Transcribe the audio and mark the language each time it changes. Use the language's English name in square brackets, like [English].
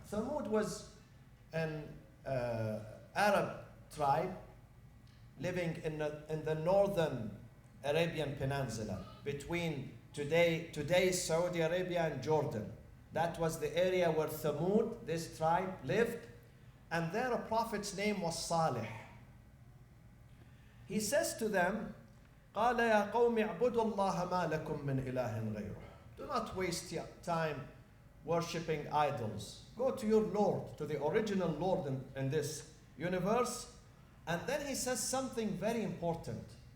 [English] Thamud was an Arab tribe living in the northern Arabian Peninsula. between today's Saudi Arabia and Jordan. That was the area where Thamud, this tribe, lived. And their prophet's name was Salih. He says to them, [Arabic] قال يا قوم اعبدوا الله ما لكم من إله غيره. [English] Do not waste your time worshipping idols. Go to your Lord, to the original Lord in this universe. And then he says something very important.